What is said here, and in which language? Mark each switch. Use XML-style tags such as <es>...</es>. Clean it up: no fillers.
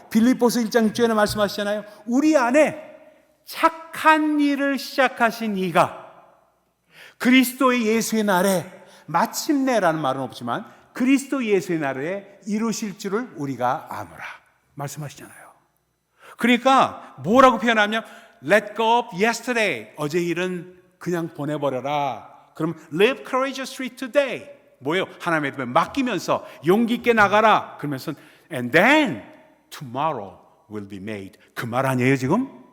<ko>빌립보서 1장 6절에 말씀하시잖아요. 우리 안에 착한 일을 시작하신 이가 그리스도의 예수의 날에, 마침내라는 말은 없지만 그리스도 예수의 날에 이루실 줄을 우리가 아노라 말씀하시잖아요. 그러니까 뭐라고 표현하면</ko> <en>Let go of yesterday,</en> <ko>어제 일은 그냥 보내버려라. 그럼</ko> <en>live courageously today,</en> <ko>뭐예요? 하나님의 맡기면서 용기 있게 나가라. 그러면서</ko> <en>and then tomorrow will be made.</en> <ko>그 말 아니에요 지금?</ko>